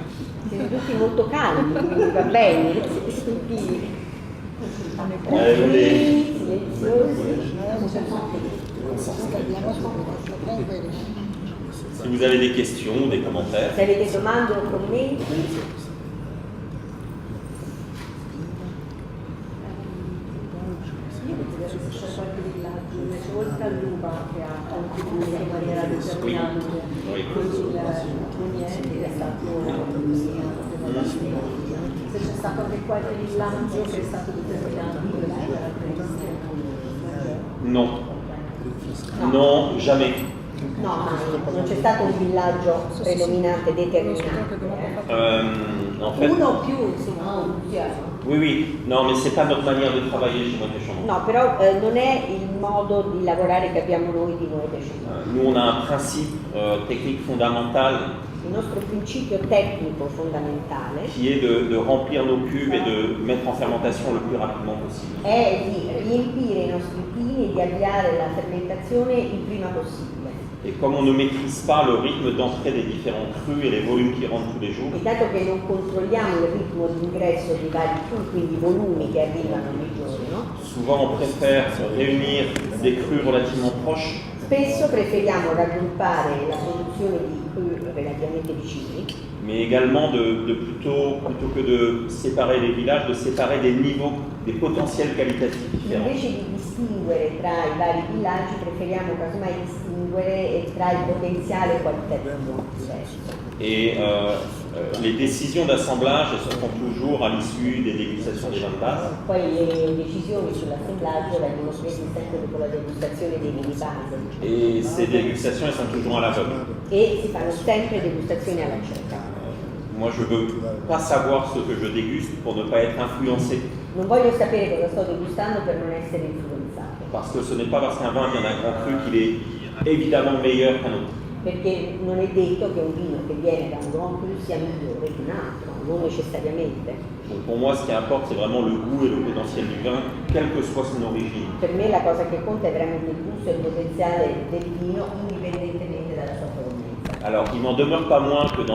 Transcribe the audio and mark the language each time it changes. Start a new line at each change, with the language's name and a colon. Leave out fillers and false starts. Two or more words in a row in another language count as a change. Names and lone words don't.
Italian: Siete tutti molto calmi, quindi va bene, siete tutti
French: Allez.
Italian: silenziosi.
French: Si vous avez des questions ou des commentaires.
Italian: Se avete domande o commenti, c'è qualche villaggio invece oltre all'uva che ha contribuito in maniera determinante
French: Oui.
Italian: con il Pugneti che è stato se c'è stato anche qualche villaggio che è stato determinante per le caratteristiche.
French: Non. Non, jamais.
Italian: no, non c'è stato un villaggio predominante, determinante.
French: En fait,
Italian: Uno o più, insomma,
French: oui, non, mais c'est pas notre manière de travailler chez Moët & Chandon.
Italian: No, però non è il modo di lavorare che abbiamo noi di Moët & Chandon.
French: Nous, on a un principe technique fondamental
Italian: Il nostro principio tecnico fondamentale
French: qui est de remplir nos cuves et de mettre en fermentation le plus rapidement possible.
Italian: è di riempire i nostri pini e di avviare la fermentazione il prima possibile.
French: Et comme on ne maîtrise pas le rythme d'entrée des différents crus et les volumes qui rentrent tous les jours,
Italian: E dato che non controlliamo il ritmo di ingresso dei vari cru, quindi i volumi che arrivano ogni giorno,
French: souvent on préfère réunir des crus relativement proches
Italian: spesso preferiamo raggruppare la produzione di cru relativamente vicini,
French: mais également plutôt que de séparer les villages, de séparer des niveaux, des potentiels qualitatifs différents.
Italian: invece di distinguere tra i vari villaggi preferiamo casomai distinguere tra il potenziale qualitativo diverso.
French: Et les décisions d'assemblage elles se font toujours à l'issue des dégustations des vins de base.
Italian: Poi le decisioni sull'assemblaggio vengono prese sempre dopo la degustazione dei vini base
French: Et ces dégustations elles sont toujours à l'aveugle.
Italian: e si fanno sempre degustazioni alla cieca.
French: Moi je veux pas savoir ce que je déguste pour ne pas être influencé.
Italian: Non voglio sapere cosa sto degustando per non essere influenzato,
French: Parce que ce n'est pas parce qu'un vin vient d'un grand cru qu'il est évidemment meilleur qu'un autre.
Italian: perché non è detto che un vino che viene da un
French: Grand Cru
Italian: sia migliore di un altro, non necessariamente.
French: Donc pour moi ce qui importe c'est vraiment le goût et le potentiel du vin, quelle que soit son origine.
Italian: Per me la cosa che conta è veramente il gusto e il potenziale del vino indipendentemente dalla sua provenienza.
French: Alors il n'en demeure pas moins que dans